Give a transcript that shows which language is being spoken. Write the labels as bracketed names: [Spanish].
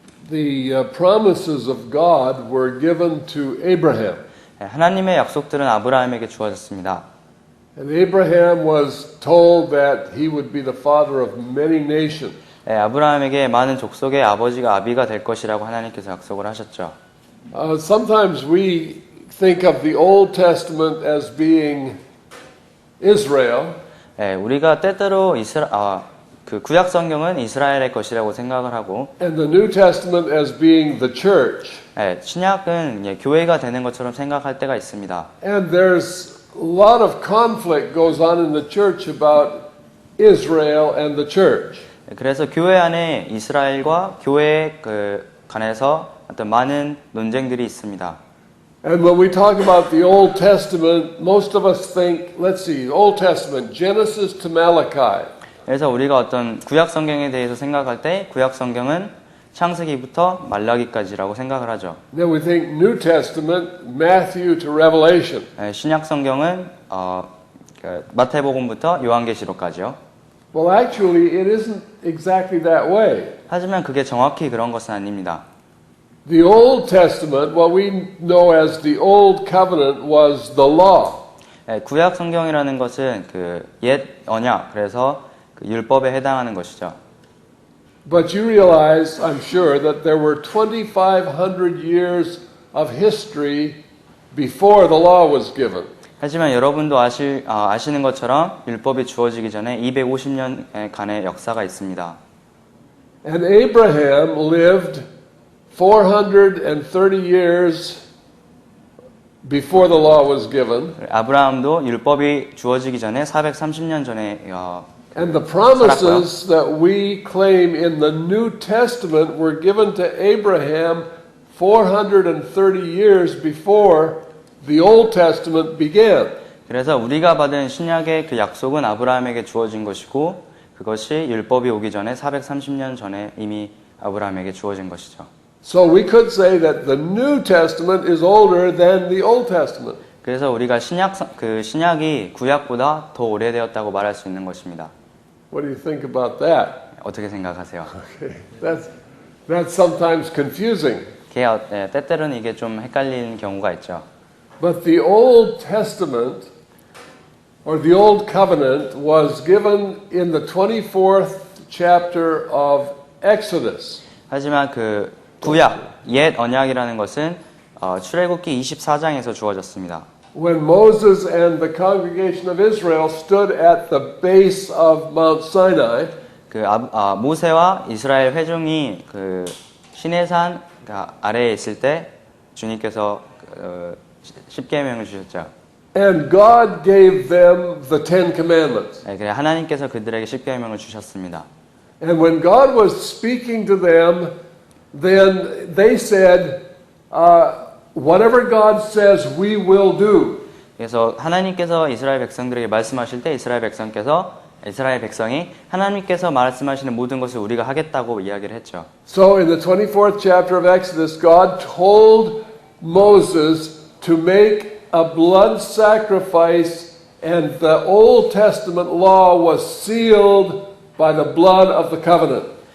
[English] The promises of God were given to Abraham. [Korean] 하나님의 약속들은 아브라함에게 주어졌습니다. [English] And Abraham was told that he would be the father of many nations. [Korean] 아브라함에게 많은 족속의 아비가 될 것이라고 하나님께서 약속을 하셨죠. [English] Sometimes we think of the Old Testament as being Israel. [Korean] 우리가 때때로 그 구약 성경은 이스라엘의 것이라고 생각을 하고, [English] And the New Testament as being the church. [Korean] 신약은 교회가 되는 것처럼 생각할 때가 있습니다. [English] And there's a lot of conflict goes on in the church about Israel and the church. [Korean] 그래서 교회 안에 이스라엘과 교회에 관해서 어떤 많은 논쟁들이 있습니다. [English] And when we talk about the Old Testament, most of us think, let's see, Old Testament, Genesis to Malachi. [Korean] 그래서 우리가 어떤 구약 성경에 대해서 생각할 때 구약 성경은 창세기부터 말라기까지라고 생각을 하죠. [English] Then we think New Testament, Matthew to Revelation. [Korean] 신약 성경은 마태복음부터 요한계시록까지요. [English] Well, actually, it isn't exactly that way. [Korean] 하지만 그게 정확히 그런 것은 아닙니다. [English] The Old Testament, what we know as the Old Covenant, was the law. [Korean] 구약 성경이라는 것은 그 옛 언약, 그래서 그 율법에 해당하는 것이죠. [English] But you realize, I'm sure, that there were 2,500 years of history before the law was given. [Korean] 하지만 여러분도 아시는 것처럼 율법이 주어지기 전에 250년간의 역사가 있습니다. [English] And Abraham lived 430 years before the law was given. [Korean] 아브라함도 율법이 주어지기 전에 430년 전에 [English] And the promises that we claim in the New Testament were given to Abraham 430 years before the Old Testament began. [Korean] 그래서 우리가 받은 신약의 그 약속은 아브라함에게 주어진 것이고 그것이 율법이 오기 전에 430년 전에 이미 아브라함에게 주어진 것이죠. [English] So we could say that the New Testament is older than the Old Testament. [Korean] 그래서 우리가 신약이 구약보다 더 오래되었다고 말할 수 있는 것입니다. [English] What do you think about that? [Korean] 어떻게 생각하세요? [English] Okay. That's sometimes confusing. [Korean] 때때로는 이게 좀 헷갈리는 경우가 있죠. [English] But the Old Testament or the Old Covenant was given in the 24th chapter of Exodus. [Korean] 하지만 그 구약, 옛 언약이라는 것은 출애굽기 24장에서 주어졌습니다. [English] When Moses and the congregation of Israel stood at the base of Mount Sinai, [Korean] 모세와 이스라엘 회중이 그 시내산 아래에 있을 때 주님께서 십계명을 주셨죠. [English] and God gave them the Ten Commandments. [Korean] 하나님께서 그들에게 십계명을 주셨습니다. [English] And when God was speaking to them, then they said, whatever God says, we will do. [Korean] 그래서 하나님께서 이스라엘 백성들에게 말씀하실 때 이스라엘 백성이 하나님께서 말씀하시는 모든 것을 우리가 하겠다고 이야기를 했죠. [English] So in the 24th chapter of Exodus, God told Moses to make a blood sacrifice, and the Old Testament law was sealed by the blood of the covenant.